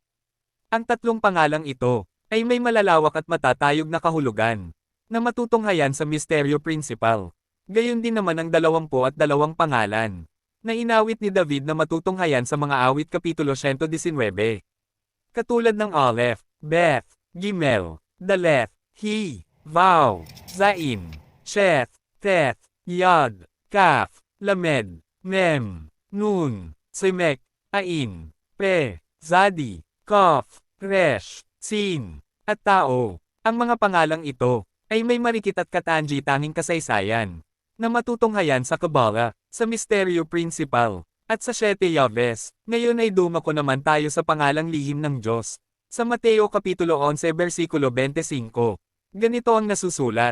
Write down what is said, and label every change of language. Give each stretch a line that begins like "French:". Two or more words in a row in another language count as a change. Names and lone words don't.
Filipino: Ang tatlong pangalang ito ay may malalawak at matatayog na kahulugan, na matutunghayan sa misteryo principal. Gayon din naman ang 22 pangalan, na inawit ni David na matutunghayan sa mga awit Kapitulo 119. Katulad ng Aleph, Beth, Gimel, Daleth, He, Vav, Zain, Sheth, Teth, Yod, Kaf, Lamed, Mem, Nun, Semek, Ain, Pe, Zadi, Kof, Resh, Sin, at Tao. Ang mga pangalang ito ay may marikit at katanji tanging kasaysayan, na matutunghayan sa Kabbalah, sa misteryo principal, at sa Shete Yaves. Ngayon ay dumako naman tayo sa pangalang lihim ng Diyos. Sa Mateo Kapitulo 11 versikulo 25, ganito ang nasusulat.